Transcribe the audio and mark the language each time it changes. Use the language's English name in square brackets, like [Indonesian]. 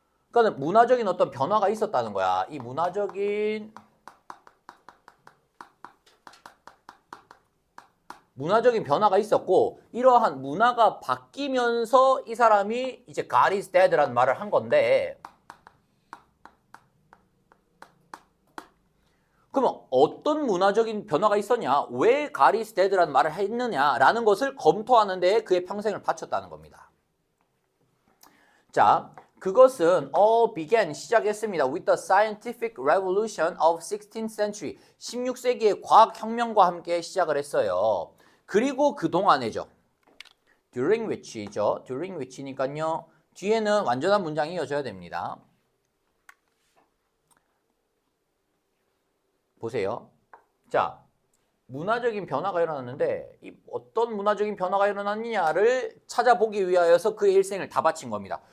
[Korean] 그러니까 문화적인 어떤 변화가 있었다는 거야. 이 문화적인 변화가 있었고 이러한 문화가 바뀌면서 이 사람이 이제 [English] God is dead [Korean] 라는 말을 한 건데 그러면 어떤 문화적인 변화가 있었냐? 왜 [English] God is dead [Korean] 라는 말을 했느냐라는 것을 검토하는 데에 그의 평생을 바쳤다는 겁니다. 자, 그것은 [English] all began, [Korean] 시작했습니다. [English] with the scientific revolution of 16th century, [Korean] 16세기의 과학혁명과 함께 시작을 했어요. 그리고 그동안에죠. [English] during which [Korean] 죠. [English] during which니까요. [Korean] 뒤에는 완전한 문장이 이어져야 됩니다. 보세요. 자, 문화적인 변화가 일어났는데 이 어떤 문화적인 변화가 일어났느냐를 찾아보기 위하여서 그의 일생을 다 바친 겁니다.